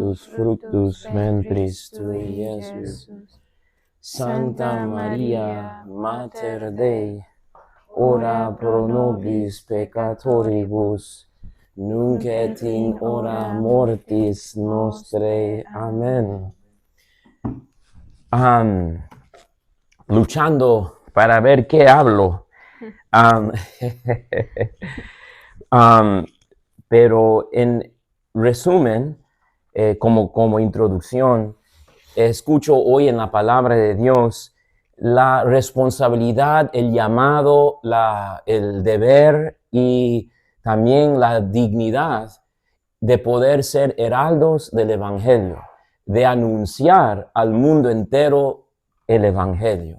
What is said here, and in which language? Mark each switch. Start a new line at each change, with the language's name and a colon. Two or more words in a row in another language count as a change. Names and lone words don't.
Latin: sanctus fructus ventris tui, Iesus. Santa Maria, Mater Dei, ora pro nobis peccatoribus, nunc et in hora mortis nostrae. Amén.
Spanish: Luchando para ver qué hablo. Pero en resumen, como introducción, escucho hoy en la palabra de Dios la responsabilidad, el llamado, el deber y también la dignidad de poder ser heraldos del Evangelio, de anunciar al mundo entero el Evangelio.